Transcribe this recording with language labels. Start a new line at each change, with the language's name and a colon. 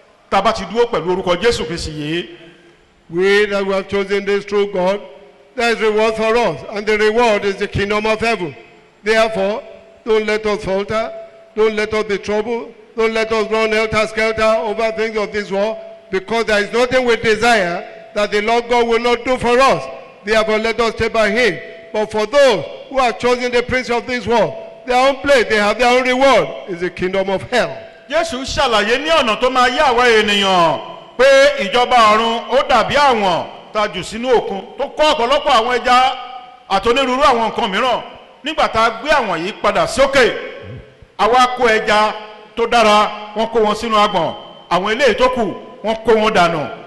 Yoruba: Tá a bá ti dúró pẹ̀lú orúkọ Jésù Kristi yìí.
English: We that we have chosen this true God, there is reward for us, and the reward is the kingdom of heaven. Therefore, don't let us falter, don't let us be troubled, don't let us run helter-skelter over things of this world, because there is nothing we desire that the Lord God will not do for us. Therefore, let us stay by Him. But for those who have chosen the prince of this world, their own place. They have their own reward. It's the kingdom of hell.
Yoruba: Jésù ṣàlàyé ní ọ̀nà tó máa yá àwa ènìyàn pé ìjọba ọ̀run ó dàbí àwọn tá a jù sínú òkun tó kọ́ ọ̀pọ̀lọpọ̀ àwọn ẹja àtonírúurú àwọn nǹkan mìíràn. Nígbà tá a gbé àwọn yìí padà sókè, àwa kó ẹja tó dára wọ́n kó wọn sínú agbọ̀n, àwọn eléyìí tó kù wọ́n kó wọn dànù.